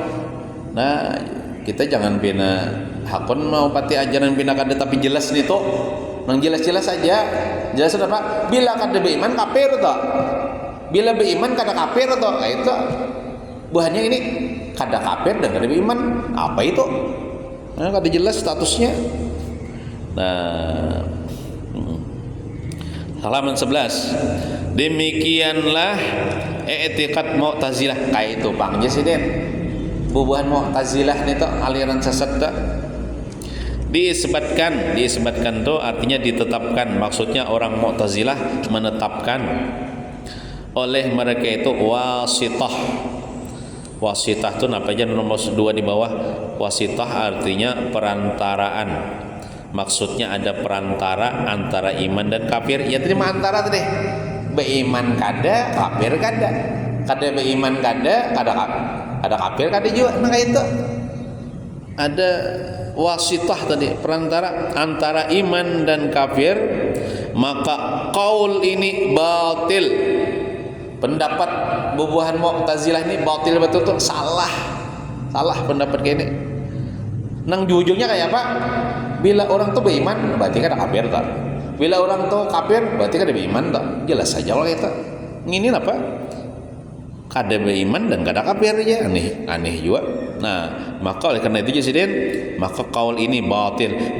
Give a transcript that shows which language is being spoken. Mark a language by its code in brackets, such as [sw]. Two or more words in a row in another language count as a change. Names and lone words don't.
[bjn] Nah, kita jangan bina hakun mau pati ajaran bina kada tapi jelas nih toh, nang jelas-jelas saja. Jelas apa? Bila kada beriman kafir toh, bila beriman kada kafir toh. Nah, itu buahnya ini kada kafir dan kada beriman. Apa itu? Nah, kada jelas statusnya. Nah, halaman 11. Demikianlah i'tiqad Mu'tazilah. Kayak itu Bang Jesiden. Bubuhan Mu'tazilah itu aliran sesat tuh. Disebutkan tuh artinya ditetapkan. Maksudnya orang Mu'tazilah menetapkan oleh mereka itu wasitah. Wasitah itu apa aja nomor 2 di bawah. Wasitah artinya perantaraan. Maksudnya ada perantara antara iman dan kafir. Ya terima antara tadi. Beiman kada, kafir kada. Kada beiman kada, kada kafir kada juga. Nah itu ada wasitah tadi, perantara antara iman dan kafir. Maka qaul ini batil. Pendapat bubuhan Mu'tazilah ini batil betul-betul, salah pendapat kayak ini. Nang ujungnya kayak apa? Bila orang tuh beriman berarti kada kafir tak? Bila orang tuh kafir berarti kada beriman tak? Jelas saja kalau kita nginin apa? kada beriman dan kada kafir aja, aneh juga. Nah, maka oleh karena itu Jasiden, maka kaul ini batil.